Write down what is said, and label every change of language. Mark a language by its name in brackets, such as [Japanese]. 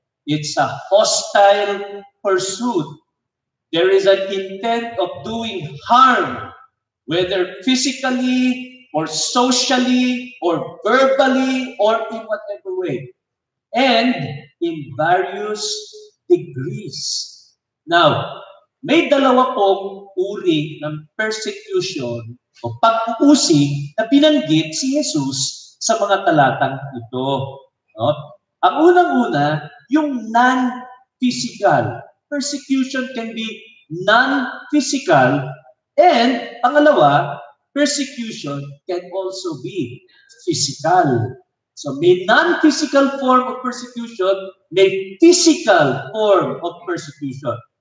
[English] It's a hostile pursuit. There is an intent of doing harm, whether physically or socially or verbally or in whatever way, and in various degrees. [Filipino] Now, may dalawa pong uri ng persecution o pag-uusig na binanggit si Jesus sa mga talatang ito. Ang unang-una, yung non-physical. [English] Persecution can be non-physical, and [Filipino] pangalawa, [English] persecution can also be physical. So may non-physical form of persecution, may physical form of persecution.